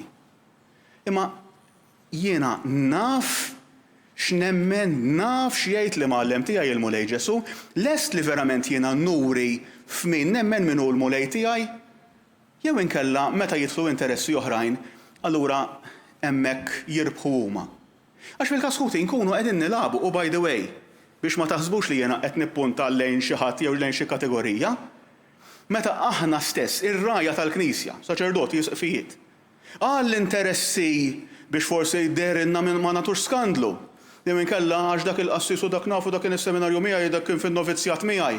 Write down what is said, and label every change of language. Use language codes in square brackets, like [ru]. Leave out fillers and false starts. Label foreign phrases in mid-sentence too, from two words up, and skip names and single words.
[mt] Imma jiena naf x'nemmen, naf x'jgħid li mgħallem tiegħi il-mulej Ġesu, lest li verament jiena nuri f'min nemmen min hu l-mulej tiegħi, jew inkella meta jidħlu interessi oħrajn, allura hemmhekk jirbħu huma. Għax fil-każ ħuti nkunu qegħdin nilagħbu u [en] by the way, [mt] biex ma taħsbux li jiena qed nippunta lejn xi ħadd jew lejn xi kategorija, meta aħna stess ir-rajja tal-Knisja, saċerdoti jisqfijiet, għall-interessi biex forsi jderilna ma nagħtux skandlu. Jew inkella għax dak il-qassis u dak nafu dak kien is-seminarju miegħi dak kien fin-novizzjat miegħi.